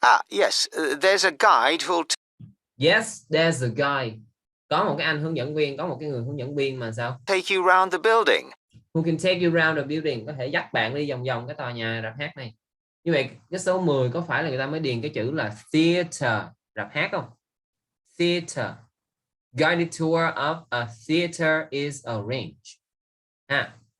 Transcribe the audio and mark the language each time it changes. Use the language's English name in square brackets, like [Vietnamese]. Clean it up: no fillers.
[English] Yes, there's a guide who'll... Yes, there's a guy. [Vietnamese] Có một cái anh hướng dẫn viên, có một cái người hướng dẫn viên mà sao? [English] take you round the building. Who can take you round the building? [Vietnamese] Có thể dắt bạn đi vòng vòng cái tòa nhà rạp hát này. Như vậy, cái số 10 có phải là người ta mới điền cái chữ là theater, rạp hát không? [English] Theater. Guided tour of a theater is arranged. Ha.